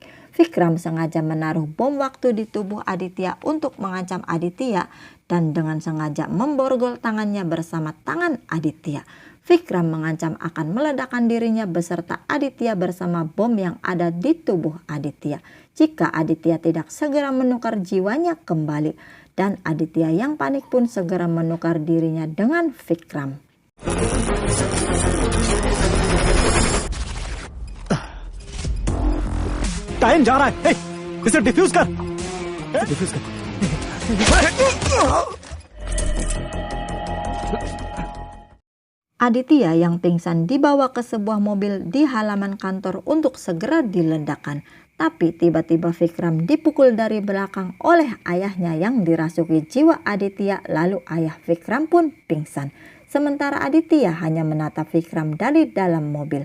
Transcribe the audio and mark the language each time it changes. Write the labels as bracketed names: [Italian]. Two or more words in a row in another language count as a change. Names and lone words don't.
[Indonesian] Vikram sengaja menaruh bom waktu di tubuh Aditya untuk mengancam Aditya dan dengan sengaja memborgol tangannya bersama tangan Aditya. Vikram mengancam akan meledakkan dirinya beserta Aditya bersama bom yang ada di tubuh Aditya jika Aditya tidak segera menukar jiwanya kembali. Dan Aditya yang panik pun segera menukar dirinya dengan Vikram. [Hindi] टाइम जा रहा है। हे, इसे डिफ्यूज कर। डिफ्यूज कर। [Indonesian] Aditya yang pingsan dibawa ke sebuah mobil di halaman kantor untuk segera diledakkan. Tapi tiba-tiba Vikram dipukul dari belakang oleh ayahnya yang dirasuki jiwa Aditya, lalu ayah Vikram pun pingsan. Sementara Aditya hanya menatap Vikram dari dalam mobil.